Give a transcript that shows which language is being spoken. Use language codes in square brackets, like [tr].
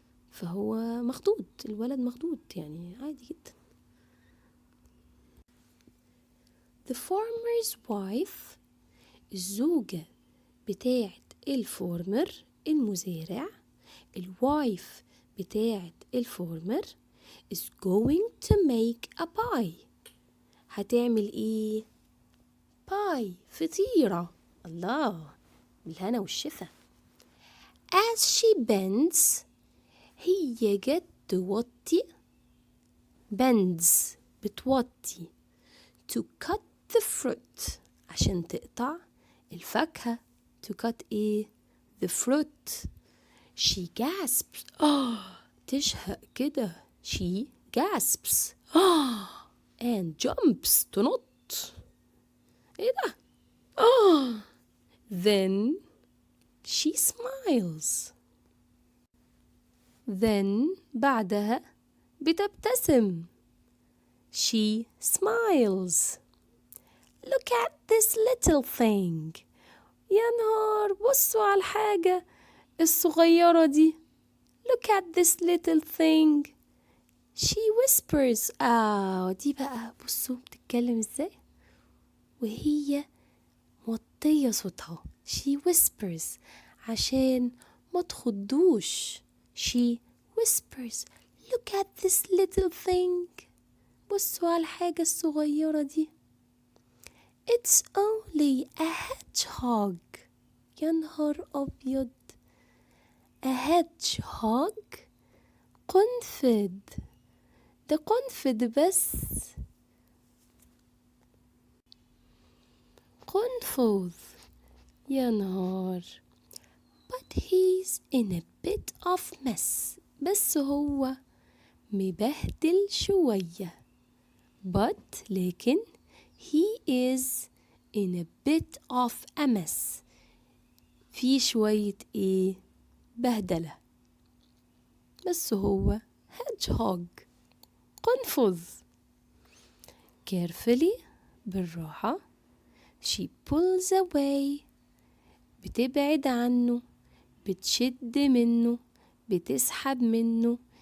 [ar] فهو مخضوض، الولد مخضوض يعني عادي جدا. [en] the farmer's wife [ar] الزوجة بتاعة الفارمر المزارع، الوايف بتاعة الفارمر [en] is going to make a pie. [ar] هتعمل ايه؟ باي، فطيرة. الله، بالهنا والشفا. [en] as she bends [ar] هي جت توطي [en] bends بتوطي to cut the fruit [ar] عشان تقطع الفاكهة. [en] to cut ايه؟ the fruit. she gasps [ar] تشهق كده. [en] she gasps and jumps تنط. [ar] ايه ده؟ [en] then she smiles. [ar] then بعدها بتبتسم. [en] she smiles. look at this little thing. [ar] يا نهار، بصوا على الحاجة الصغيرة دي. [en] look at this little thing. she whispers. [ar] دي بقى بصوا بتتكلم ازاي وهي موطية صوتها. [en] she whispers [ar] عشان ما تخضوش. [en] she whispers look at this little thing. [ar] بصوا على الحاجة الصغيرة دي. [en] it's only a hedgehog. [ar] يا نهار أبيض. [en] a hedgehog [ar] قنفذ. ده قنفذ بس. قنفذ. يا نهار. [en] But he's in a bit of mess. [ar] بس هو مبهدل شوية. [en] But لكن he is in a bit of a mess. [ar] في شوية ايه؟ بهدلة. بس هو hedgehog. قنفذ. Carefully. بالراحة. [en] She pulls away. [ar] بتبعد عنه. بتشد منه. بتسحب منه.